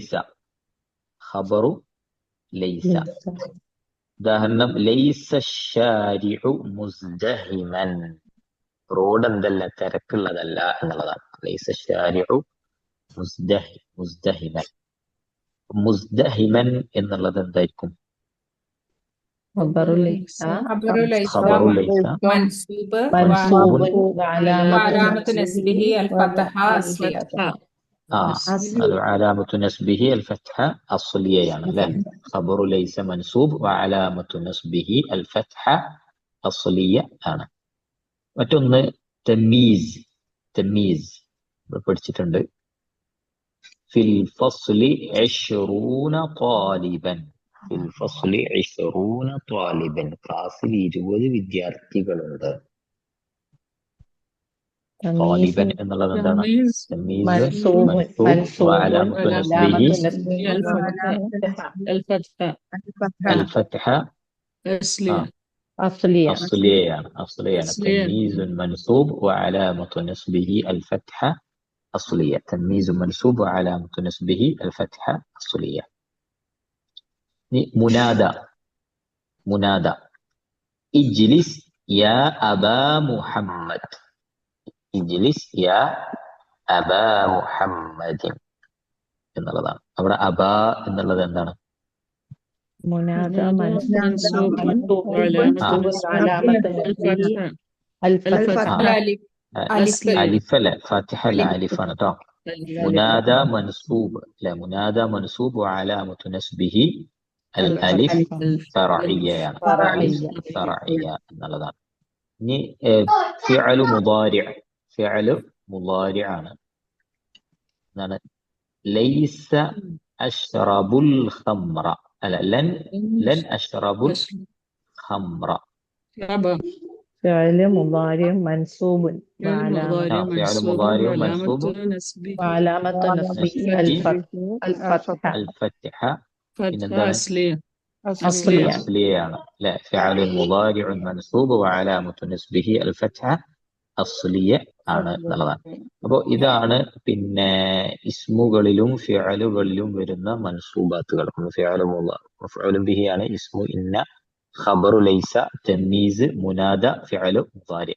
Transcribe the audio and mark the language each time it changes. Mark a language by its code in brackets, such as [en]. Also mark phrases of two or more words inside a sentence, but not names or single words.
[ml] ലൈസ ഉദാഹരണം [ar] ليس شارع مزدحما [ml] റോഡ് എന്തല്ല തിരക്കുള്ളതല്ല എന്നുള്ളതാണ് [ar] ليس شارع مزدحما [ml] എന്നുള്ളത് എന്തായിരിക്കും [ar] خبر ليس منصوب وعلامة نصبه الفتحة أصلية علامة نسبه الفتحة أصلية يعني لا خبر ليس منصوب وعلامة نسبه الفتحة أصلية أنا [ml] മറ്റൊന്ന് തമീസ് പഠിച്ചിട്ടുണ്ട് [ar] في الفصل 20 طالبا في الفصل 20 طالبا [ml] ക്ലാസ്സിൽ 20 വിദ്യാർത്ഥികളുണ്ട് [ar] طالبا [ml] എന്നുള്ളത് എന്താണ് [ar] منصوب وعلامة نصبه الفتحة الفتحة أصلية [ml] അസ്ലിയയാണ്. [ar] أصلية تمييز منصوب وعلامة نصبه الفتحة أصلية. تمييز منصوب وعلامة نصبه الفتحة أصلية. ഇനി منادى اجلس يا أبا محمد. اجلس يا أبا محمد എന്നുള്ളതാണ്. [ml] അവിടെ അബാ എന്നുള്ളത് എന്താണ്? [ar] منادى منصوب منصوب وعلامة علامة نصبه الفتحة الفتحة الألف ألف [ml] അലിഫല്ല, ഫാത്തിഹ അല്ല, അലിഫാണ് കേട്ടോ. [ar] منادى منصوب അല്ലെ, منادى منصوب وعلامة نصبه الألف فرعية. ألف فرعية [ml] എന്നുള്ളതാണ്. ഇനി [ar] فعل مضارع [ml] ആണ്. എന്താണ്? [ar] ليس أشرب الخمر, അല്ല لن أشرب الخمر. فعل مضارع منصوب فعل مضارع منصوب وعلامة نصبه الفتحة فتحة أصلية [ml] അസ്ലിയാണ് അല്ലെ. [ar] فعل مضارع منصوب وعلامة نصبه الفتحة أصلية [ml] ആണ് എന്നുള്ളതാണ്. അപ്പോ ഇതാണ് പിന്നെ ഇസ്മുകളിലും ഫിഅലുകളിലും വരുന്ന മൻസൂബാത്തുകൾ. [ar] فعل به ആണ് اسم إن، خبر ليس، تمييز، منادى، فعل مضارع.